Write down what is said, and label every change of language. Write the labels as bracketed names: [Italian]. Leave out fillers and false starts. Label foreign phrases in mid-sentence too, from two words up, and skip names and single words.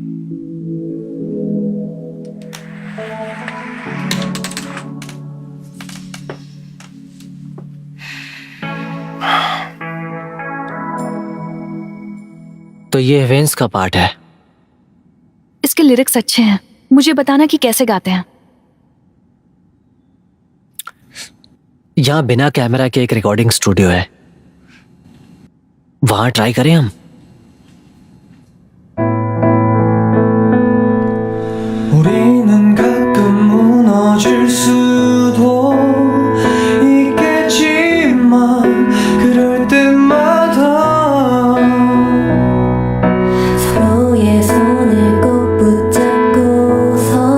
[Hindi] तो ये वेंस का पार्ट है। इसके लिरिक्स अच्छे हैं, मुझे बताना कि कैसे गाते हैं। यहाँ बिना कैमरा के एक [English] recording studio [Hindi] है, वहां ट्राई करें हम। [Korean] 우리는 가끔 무너질 수도 있겠지만 그럴 때마다 서로의 손을 꼭 붙잡고서